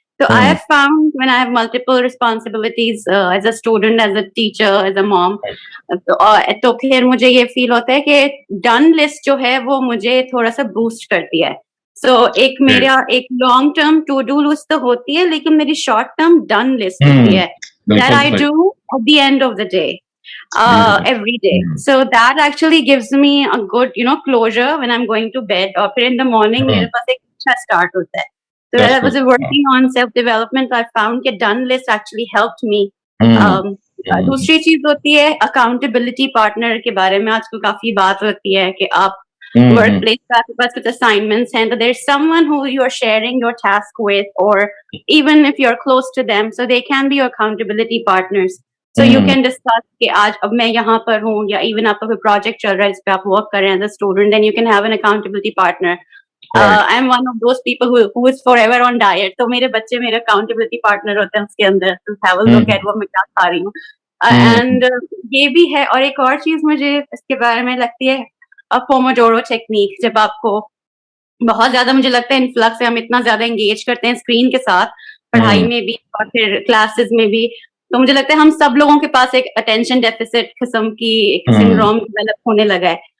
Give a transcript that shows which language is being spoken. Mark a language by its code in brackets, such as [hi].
[en] So I have found when I have multiple responsibilities as a student, as a teacher, as a mom, [ur] تو پھر مجھے یہ فیل ہوتا ہے کہ ڈن لسٹ جو ہے وہ مجھے تھوڑا سا بوسٹ کرتی ہے. سو ایک میرا ایک long term to do list تو ہوتی ہے, لیکن میری شارٹ ٹرم ڈن لسٹ ہوتی ہے [en] that I do at the end of the day. Every day. So that actually gives me a good, closure when I'm going to bed. Or in the morning, [ur] میرے پاس ایک اچھا start ہوتا ہے. [en] So when I was working on self-development, I found that done list actually helped me. [ur] دوسری چیز ہوتی ہے accountability partner کے بارے میں آج کل کافی بات ہوتی ہے کہ آپ ورک پلیس کا آپ کے پاس کچھ assignments ہیں, تو [en] there's someone who you are sharing your task with, or even if you're close to them, so they can be your accountability partners. So you can discuss [ur] کہ آج اب میں یہاں پر ہوں, یا even آپ کا کوئی پروجیکٹ چل رہا ہے اس پہ آپ ورک کر رہے ہیں [en] as a student, then you can have an accountability partner. I'm one of those people who is forever on diet. [ur] تو میرے بچے میرے accountability partner ہوتے ہیں اس کے اندر, [en] to have a look at [ur] وہ میں کیا کھا رہی ہوں. And یہ بھی ہے. اور ایک اور چیز مجھے اس کے بارے میں لگتی ہے پوموڈورو ٹیکنیک. جب آپ کو بہت زیادہ مجھے لگتا ہے انفلکس سے ہم اتنا زیادہ انگیج کرتے ہیں اسکرین کے ساتھ, پڑھائی میں بھی اور پھر کلاسز میں بھی, تو مجھے لگتا ہے ہم سب لوگوں کے پاس ایک اٹینشن ڈیفیسٹ قسم کی ایک سنڈروم ڈیولپ ہونے لگا ہے.